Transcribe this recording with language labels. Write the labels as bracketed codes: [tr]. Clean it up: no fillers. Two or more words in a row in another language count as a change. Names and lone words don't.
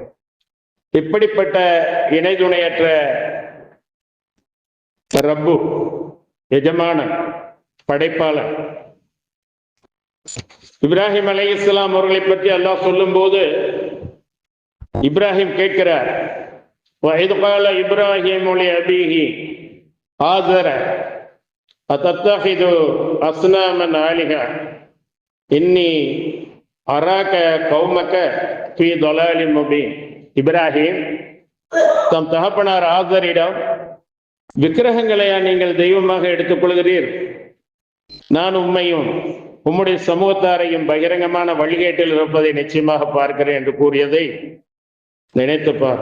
[ta] இப்படிப்பட்ட இணை துணையற்ற ரப்பு, எஜமானன், படைப்பாளன் இப்ராஹிம் அலைஹிஸ்ஸலாம் அவர்களை பற்றி அல்லாஹ் சொல்லும் போது இப்ராஹிம் கேட்கிறார், [ar] وَإِذْ قَالَ إِبْرَاهِيمُ لِأَبِيهِ آزَرَ أَتَتَّخِذُ أَصْنَامًا آلِهَةً إِنِّي أَرَاكَ قَوْمَكَ فِي ضَلَالٍ مُبِينٍ. [ta] இப்ராஹிம் தம் தகப்பனார் ஆசரிடம், விக்கிரகங்களையா நீங்கள் தெய்வமாக எடுத்துக் கொள்கிறீர்? நான் உம்மையும் உம்முடைய சமூகத்தாரையும் பகிரங்கமான வழிகேட்டில் இருப்பதை நிச்சயமாக பார்க்கிறேன் என்று கூறியதை நினைத்துப்பார்.